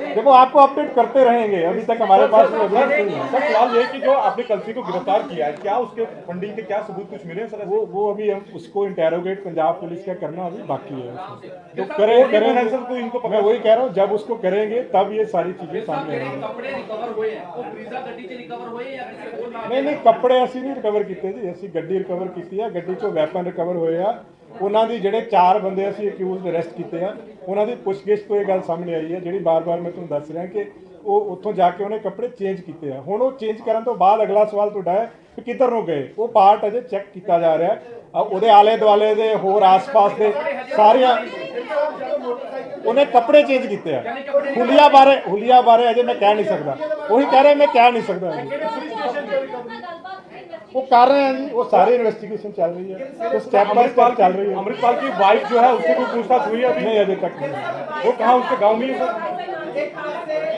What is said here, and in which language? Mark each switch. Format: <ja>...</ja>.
<hi>देखो, आपको अपडेट करते रहेंगे, अभी तक हमारे पास कोई evidence नहीं है। सर फिलहाल ये कि जो आपने कलसी को गिरफ्तार किया है, क्या उसके फंडिंग के क्या सबूत कुछ मिले हैं सर? वो अभी हम उसको इंटेरोगेट पंजाब पुलिस का करना अभी बाकी है। तो करेंगे करेंगे सर, तो इनको मैं वही कह रहा हूँ, जब उसको करेंगे तब ये सारी चीजें सामने</hi> <pa>ਜਿਹੜੇ</pa> <hi>आएंगी।</hi> <pa>ਕੱਪੜੇ ਰਿਕਵਰ ਹੋਏ ਆ ਉਹ ਬਰੀਜ਼ਾ ਗੱਡੀ 'ਚ ਰਿਕਵਰ ਹੋਏ ਜਾਂ ਕਿਸੇ ਹੋਰ ਨਾਲ? ਨਹੀਂ ਕੱਪੜੇ ਅਸੀਂ ਨਹੀਂ ਰਿਕਵਰ ਕੀਤੇ ਜੀ, ਅਸੀਂ ਗੱਡੀ ਰਿਕਵਰ ਕੀਤੀ ਆ, ਗੱਡੀ 'ਚੋਂ ਵੈਪਨ ਰਿਕਵਰ ਹੋਏ ਆ। ਉਹਨਾਂ ਦੀ ਜਿਹੜੇ 4 ਬੰਦੇ ਅਸੀਂ ਅਕਿਊਜ਼ਡ ਅਰੈਸਟ ਕੀਤੇ ਆ, ਉਹਨਾਂ ਦੀ ਪੁੱਛਗਿੱਛ ਤੋਂ ਇਹ ਗੱਲ ਸਾਹਮਣੇ ਆਈ ਹੈ, ਜਿਹੜੀ ਬਾਰ-ਬਾਰ ਮੈਂ ਤੁਹਾਨੂੰ ਦੱਸ ਰਿਹਾ ਕਿ ਉਹ ਉੱਥੋਂ ਜਾ ਕੇ ਉਹਨੇ ਕੱਪੜੇ ਚੇਂਜ ਕੀਤੇ ਆ। ਹੁਣ ਉਹ ਚੇਂਜ ਕਰਨ ਤੋਂ ਬਾਅਦ ਅਗਲਾ ਸਵਾਲ ਤੁਹਾਡਾ ਹੈ ਕਿ ਕਿੱਧਰ ਨੂੰ ਗਏ, ਉਹ ਪਾਰਟ ਅਜੇ ਚੈੱਕ ਕੀਤਾ ਜਾ ਰਿਹਾ। ਉਹਦੇ ਆਲੇ ਦੁਆਲੇ ਦੇ ਹੋਰ ਆਸ-ਪਾਸ ਦੇ ਸਾਰੀਆਂ ਉਹਨੇ ਕੱਪੜੇ ਚੇਂਜ ਕੀਤੇ ਆ। ਹੁਲੀਆ ਬਾਰੇ ਅਜੇ ਮੈਂ ਕਹਿ ਨਹੀਂ ਸਕਦਾ, ਉਹੀ ਕਹਿ ਰਿਹਾ, ਮੈਂ ਕਹਿ ਨਹੀਂ ਸਕਦਾ।</pa> <hi>वो कर रहे हैं जी, वो सारी इन्वेस्टिगेशन चल रही है, तो स्टेप बाय स्टेप चल रही है। अमृतपाल की वाइफ जो है उससे कोई पूछताछ हुई है अभी? नहीं अभी तक नहीं। वो कहाँ, उसके गाँव में ही सर?</hi>